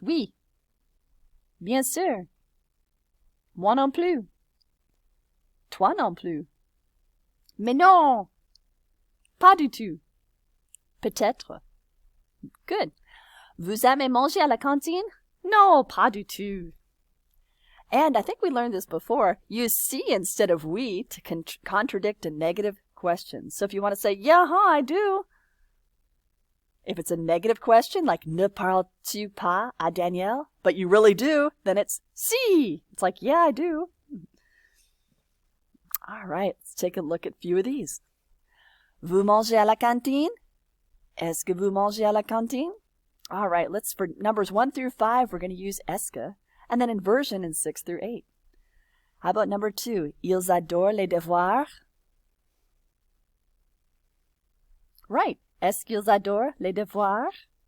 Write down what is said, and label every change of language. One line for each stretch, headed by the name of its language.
French: Oui, bien sûr, moi non plus, toi non plus, mais non, pas du tout. Peut-être. Good. Vous aimez manger à la cantine? No, pas du tout.
English: And I think we learned this before. Use si instead of we to contradict a negative question. So if you want to say, yeah, I do. If it's a negative question, like ne parles-tu pas à Daniel? But you really do, then it's si. It's like, yeah, I do. All right, let's take a look at a few of these.
French: Vous mangez à la cantine? Est-ce que vous mangez à la cantine?
English: All right, for numbers 1 through 5, we're going to use est-ce, and then inversion in 6 through 8. How about number 2?
French: Ils adorent les devoirs. Right. Est-ce qu'ils adorent les devoirs?